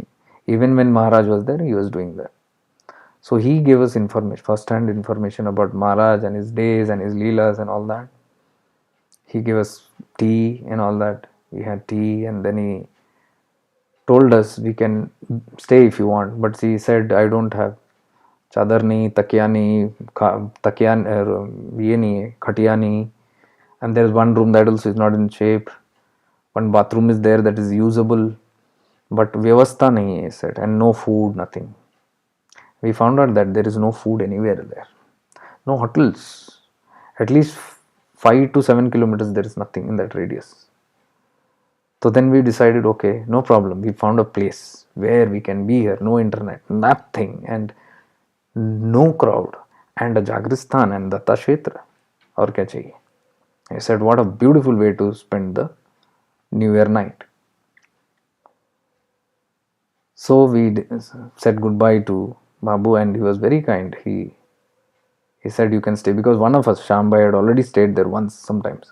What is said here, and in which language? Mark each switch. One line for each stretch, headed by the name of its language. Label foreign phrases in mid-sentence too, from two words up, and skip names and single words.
English: Even when Maharaj was there, he was doing that. So he gave us information, first-hand information about Maharaj and his days and his leelas and all that. He gave us tea and all that. We had tea and then he told us we can stay if you want. But he said, I don't have
Hindi: चादर नहीं, तकिया नहीं, ये नहीं, खटिया नहीं.
English: And there is one room that also is not in shape. One bathroom is there that is usable. But
Hindi: व्यवस्था नहीं,
English: he said, and no food, nothing. We found out that there is no food anywhere there. No hotels. At least 5 to 7 kilometers there is nothing in that radius. So then we decided, okay, no problem. We found a place where we can be here. No internet, nothing, and no crowd, and a Jagristan and Datta Kshetra.
Hindi: और क्या चाहिए?
English: I said, what a beautiful way to spend the New Year night. So we said goodbye to Babu and he was very kind. He said you can stay because one of us, Shambai, had already stayed there once sometimes.